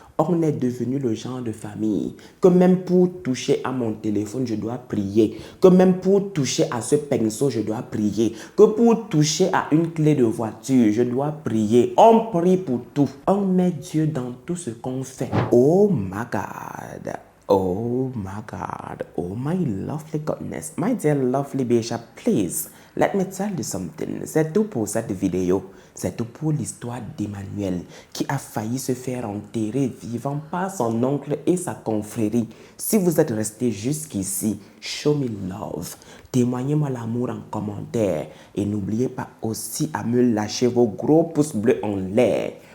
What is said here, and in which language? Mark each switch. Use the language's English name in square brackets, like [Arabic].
[French] On est devenu le genre de famille que même pour toucher à mon téléphone, je dois prier. Que même pour toucher à ce pinceau, je dois prier. Que pour toucher à une clé de voiture, je dois prier. On prie pour tout. On met Dieu dans tout ce qu'on fait. [English] Oh my God. Oh my God, oh my lovely goodness, my dear lovely Bishop, please, let me tell you something. [French] C'est tout pour cette vidéo. C'est tout pour l'histoire d'Emmanuel qui a failli se faire enterrer vivant par son oncle et sa confrérie. Si vous êtes resté jusqu'ici, [English] show me love. [French] Témoignez-moi l'amour en commentaire et n'oubliez pas aussi à me lâcher vos gros pouces bleus en l'air.